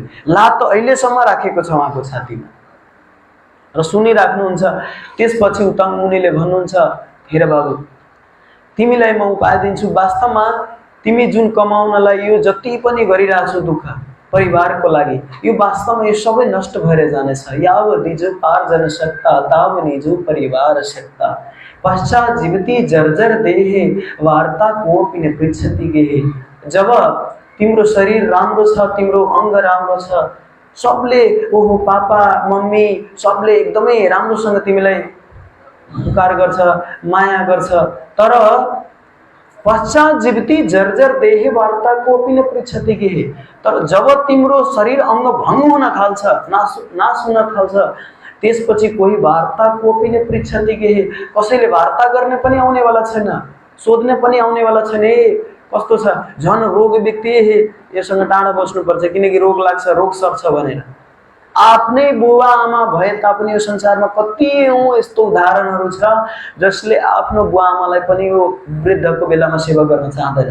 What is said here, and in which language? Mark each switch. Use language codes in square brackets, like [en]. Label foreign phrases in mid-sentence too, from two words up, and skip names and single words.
[ne] लात त अहिलेसम्म राखेको छ उहाँको छातीमा र सुनिराख्नुहुन्छ। त्यसपछि उतंग मुनिले भन्नुहुन्छ, हेर बाबु, तिमीलाई म उपाय दिन्छु, वास्तवमा तिमी जुन कमाउनलाई यो जति पनि गरिरहेछौ दुःख परिवारको लागि, यो वास्तवमा यो सबै नष्ट भएर जानेछ। [sa] यावदिजु पार्जन सक्ता तावनिजु परिवार सक्ता, पश्चात जीवती जर्जर देहे वार्ता कोपि न पृच्छति गेहे। [ne] जब तिम्रो शरीर राम्रो छ, तिम्रो अङ्ग राम्रो छ, सबले ओहो पापा मम्मी सबले एकदमै राम्रोसँग तिमीलाई पुकार गर्छ, माया गर्छ, तर [sa] पश्चात जीवती जर्जर देहे वार्ता कोपि न पृच्छति गेहे। [ne] तर जब तिम्रो शरीर अङ्ग भङ्ग हुन थाल्छ, नाश हुन थाल्छ, त्यसपछि कोही [sa] वार्ता कोपि न पृच्छति गेहे, [ne] कसैले वार्ता गर्ने पनि आउनेवाला छैन, सोध्ने पनि आउनेवाला छैन। कस्तो छ, झन् रोग व्यक्ति हे योसँग टाढा बस्नुपर्छ किनकि रोग लाग्छ, रोग सर्छ भनेर। आफ्नै बुवा आमा भए तापनि यो संसारमा कतियौं यस्तो उदाहरणहरू छ जसले आफ्नो बुवा आमालाई पनि यो वृद्धको बेलामा सेवा गर्न चाहँदैन।